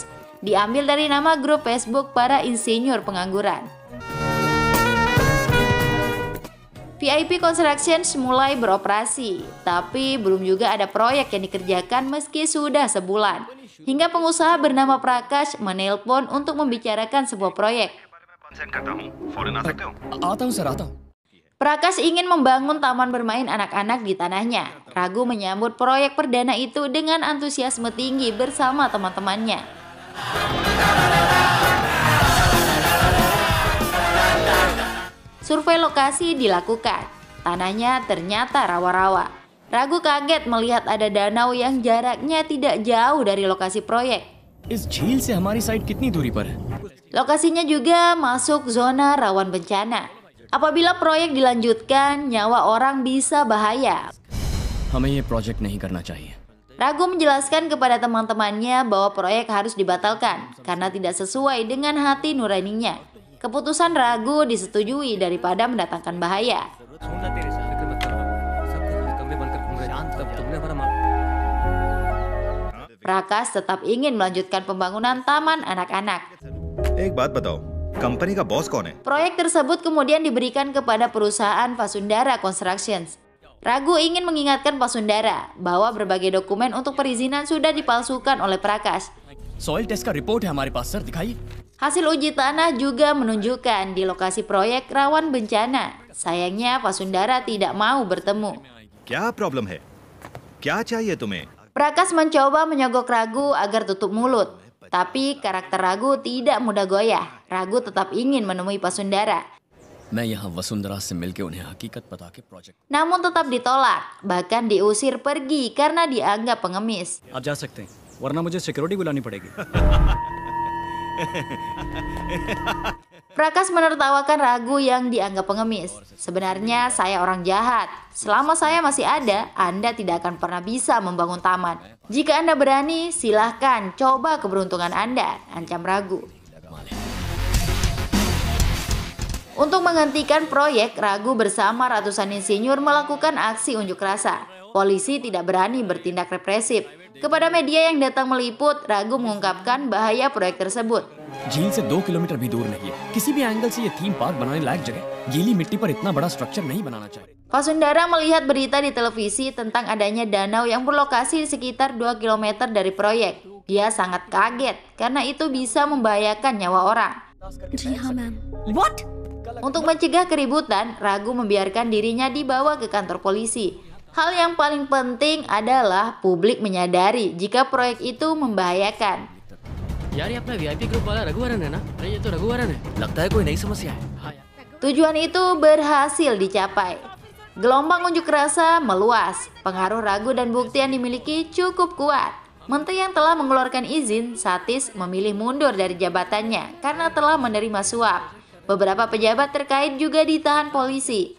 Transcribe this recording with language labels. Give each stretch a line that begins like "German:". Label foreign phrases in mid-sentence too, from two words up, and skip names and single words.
Indonesian: Diambil dari nama grup Facebook para insinyur pengangguran. VIP Constructions mulai beroperasi, tapi belum juga ada proyek yang dikerjakan meski sudah sebulan. Hingga pengusaha bernama Prakash menelpon untuk membicarakan sebuah proyek.
Hindi: आता हूँ सर, आता हूँ।
Indonesian: Prakash ingin membangun taman bermain anak-anak di tanahnya. Ragu menyambut proyek perdana itu dengan antusiasme tinggi bersama teman-temannya. Survei lokasi dilakukan. Tanahnya ternyata rawa-rawa. Ragu kaget melihat ada danau yang jaraknya tidak jauh dari lokasi proyek.
Hindi: इस झील से हमारी साइट कितनी दूरी पर है?
Indonesian: Lokasinya juga masuk zona rawan bencana. Apabila proyek dilanjutkan, nyawa orang bisa bahaya.
Hindi: हमें ये प्रोजेक्ट नहीं करना चाहिए।
Indonesian: Ragu menjelaskan kepada teman-temannya bahwa proyek harus dibatalkan karena tidak sesuai dengan hati nuraninya. Keputusan Ragu disetujui daripada mendatangkan bahaya. Prakash tetap ingin melanjutkan pembangunan taman anak-anak.
Hindi: एक बात बताओ, कंपनी का बॉस कौन है?
Indonesian: Proyek tersebut kemudian diberikan kepada perusahaan Vasundhara Constructions. Ragu ingin mengingatkan Vasundhara bahwa berbagai dokumen untuk perizinan sudah dipalsukan oleh Prakash.
English: soil test
Hindi: का रिपोर्ट है हमारे पास सर, दिखाइए।
Indonesian: Hasil uji tanah juga menunjukkan di lokasi proyek rawan bencana. Sayangnya Vasundhara tidak mau bertemu.
Hindi: क्या प्रॉब्लम है? क्या चाहिए तुम्हें?
Indonesian: Prakash mencoba menyogok Ragu agar tutup mulut. Tapi karakter Ragu tidak mudah goyah. Ragu tetap ingin menemui Vasundhara.
Hindi: मैं यहाँ वसुंधरा से मिलके उन्हें हकीकत बता के प्रोजेक्ट।
Indonesian: Namun tetap ditolak. Bahkan diusir pergi karena dianggap pengemis.
Hindi: आप जा सकते हैं, वरना मुझे सिक्योरिटी बुलानी पड़ेगी।
Indonesian: Prakash menertawakan Ragu yang dianggap pengemis. Sebenarnya saya orang jahat. Selama saya masih ada, Anda tidak akan pernah bisa membangun taman. Jika Anda berani, silahkan coba keberuntungan Anda, ancam Ragu. Untuk menghentikan proyek, Ragu bersama ratusan insinyur melakukan aksi unjuk rasa. Polisi tidak berani bertindak represif. Kepada media yang datang meliput, Ragu mengungkapkan bahaya proyek tersebut.
Hindi: झील से 2 किलोमीटर भी दूर नहीं है। किसी भी एंगल से ये
English: theme park
Hindi: बनाने लायक जगह। गीली मिट्टी पर इतना बड़ा स्ट्रक्चर नहीं बनाना चाहिए।
Indonesian: Vasundhara melihat berita di televisi tentang adanya danau yang berlokasi di sekitar 2 km dari proyek. Dia sangat kaget karena itu bisa membahayakan nyawa orang.
Hindi: जी हाँ मैम।
Indonesian: Untuk mencegah keributan, Ragu membiarkan dirinya dibawa ke kantor polisi. Hal yang paling penting adalah publik menyadari jika proyek itu membahayakan.
Hindi: यार ये अपना वीआईपी ग्रुप वाला रघुवरन है ना? अरे ये तो रघुवरन है। लगता है कोई नई समस्या है। हाँ यार।
Indonesian: Tujuan itu berhasil dicapai. Gelombang unjuk rasa meluas. Pengaruh Ragu dan bukti yang dimiliki cukup kuat. Menteri yang telah mengeluarkan izin, Satish, memilih mundur dari jabatannya karena telah menerima suap. Beberapa pejabat terkait juga ditahan polisi.